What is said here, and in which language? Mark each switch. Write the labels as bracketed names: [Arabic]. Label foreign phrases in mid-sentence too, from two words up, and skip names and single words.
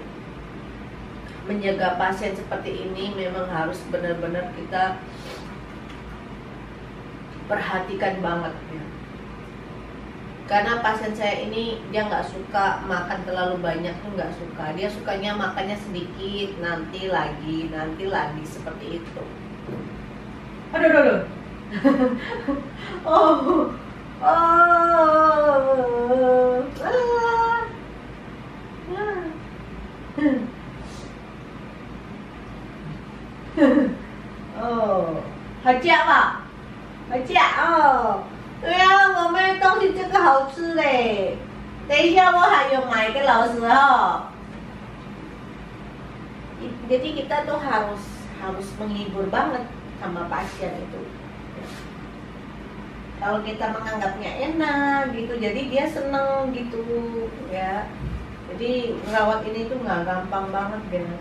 [Indonesian] Jadi menjaga pasien seperti ini memang harus benar-benar kita perhatikan banget ya. Karena pasien saya ini dia nggak suka makan terlalu banyak tuh, nggak suka. Dia sukanya makannya sedikit, nanti lagi seperti itu. Aduh. Oh. [Chinese] 哦，好夹吧？好夹哦。对啊，我们的东西这个好吃嘞。等一下我还有买给老师哦。 [Indonesian] Jadi kita tuh harus menghibur banget sama pasien itu. Kalau kita menganggapnya enak gitu, jadi dia seneng gitu ya. Jadi merawat ini tuh nggak gampang banget guys.